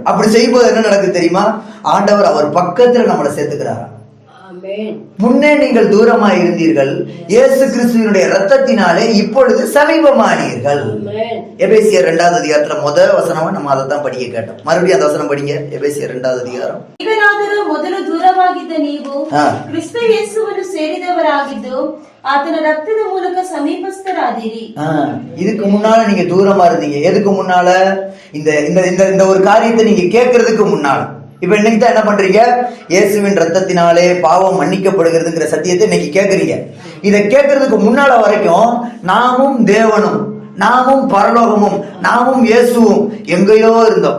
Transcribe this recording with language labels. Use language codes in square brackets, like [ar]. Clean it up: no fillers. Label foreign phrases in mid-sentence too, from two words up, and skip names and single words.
[ta] அப்படி செய்யும்போது என்ன நடக்குது தெரியுமா, ஆண்டவர் அவர் பக்கத்துல நம்மளை சேர்த்துக்கிறாரா. முன்னே நீங்கள் தூரமாய் இருந்தீர்கள், இயேசு கிறிஸ்துவினுடைய ரத்தத்தினாலே இப்பொழுது சமீபமானீர்கள். எபேசியர் 2வது அதிகாரத்துல முதல் வசனமா நம்ம அதை தான் படிக்க கேட்டோம். மறுபடியும் அந்த வசனம் படிங்க. எபேசியர் 2வது அதிகாரம். [kn] ಈಗಲಾದರೂ ಮೊದಲು ದೂರವಾಗಿದ್ದ ನೀವು ಕ್ರಿಸ್ತ ಯೇಸುವನ್ನು ಸೇರಿದವರಾಗಿದ್ದು ಆತನ ರಕ್ತದ ಮೂಲಕ ಸಮೀಪಸ್ಥರಾದಿರಿ. [ta] இதுக்கு முன்னால நீங்க தூரமா இருந்தீங்க. எதுக்கு முன்னால? இந்த ஒரு காரியத்தை நீங்க கேட்கறதுக்கு முன்னால. இப்ப இன்னைக்கு தான் என்ன பண்றீங்க, இயேசுவின் ரத்தத்தினாலே பாவம் மன்னிக்கப்படுகிறதுங்கிற சத்தியத்தை இன்னைக்கு கேட்கறீங்க. இதை கேட்கறதுக்கு முன்னால வரைக்கும் நாமும் தேவனும், நாமும் பரலோகமும், நாமும் இயேசுவும் எங்கேயோ இருந்தோம்.